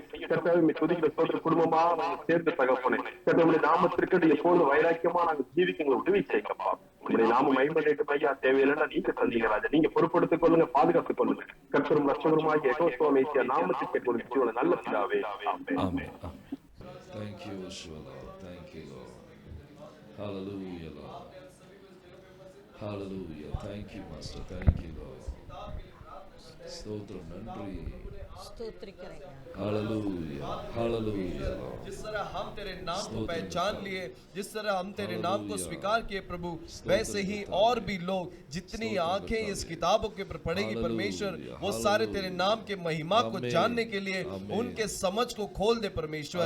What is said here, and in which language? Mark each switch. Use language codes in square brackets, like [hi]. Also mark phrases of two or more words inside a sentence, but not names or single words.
[ta] கர்த்தாவே துதிக்கிற சோதர குடும்பமா நாங்கள் சேர்ந்த தகப்பனே, கர்த்தாவுடைய நாமத்திற்கு எப்போது வைராக்கியமா நாங்கள் ஜீவிக்க உதவி செய்யப்பா. உங்களுடைய நாம மகிமைப்பட்டு ஐயா தேவையில்லைன்னா நீங்க தந்தீங்க ராஜா, நீங்க பொறுப்படுத்திக் கொள்ளுங்க, பாதுகாத்துக் கொள்ளுங்க. கர்த்தரும் ரட்சகருமாகிய யெகோவா மேசியா நாமத்துக்கு கொடுத்து நல்ல பிதாவே ஆமென். [en] Thank you, Lord. Thank you, Lord. Hallelujah, Lord. Hallelujah. Thank you, Master. Thank you, Lord. [ta] ஸ்தோத்திரம், நன்றி. [hi] स्तोत्र करेंगे। हालेलुया, हालेलुया। जिस तरह हम तेरे नाम को पहचान लिए, जिस तरह हम तेरे नाम को स्वीकार किए प्रभु, वैसे ही और भी लोग जितनी आंखें इस किताबों के ऊपर पड़ेगी परमेश्वर, वो सारे तेरे नाम के महिमा को जानने के लिए उनके समझ को खोल दे परमेश्वर।